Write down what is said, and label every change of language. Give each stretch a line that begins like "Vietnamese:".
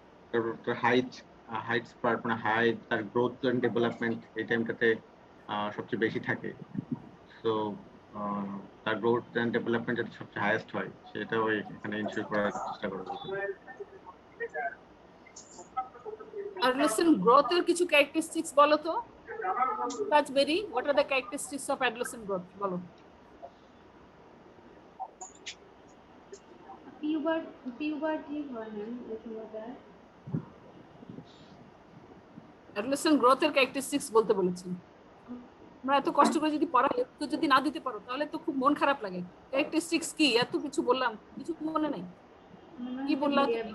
Bangla: তারপর হাইট স্পার্ট, মানে হাইট, তার গ্রোথ এন্ড ডেভেলপমেন্ট এই টাইমটাতে সবচেয়ে বেশি থাকে। সো তার গ্রোথ এন্ড ডেভেলপমেন্ট যাতে সবচেয়ে হাইয়েস্ট হয়, সেটা ওই এখানে ইনশিওর করার চেষ্টা করা হচ্ছে। Adolescent growth এর কিছু characteristics বলো তো।
English: Tajberi, what are the characteristics of adolescent growth?
Bangla: বলো। puberty হয় ম্যাম এই সময়টা। Adolescent growth এর characteristics বলতে বলেছি। আমরা এত কষ্ট করে যদি পড়া তো যদি না দিতে পারো, তাহলে তো খুব মন খারাপ লাগে। characteristics কি, এত কিছু বললাম, কিছু মনে নেই কি বললাম?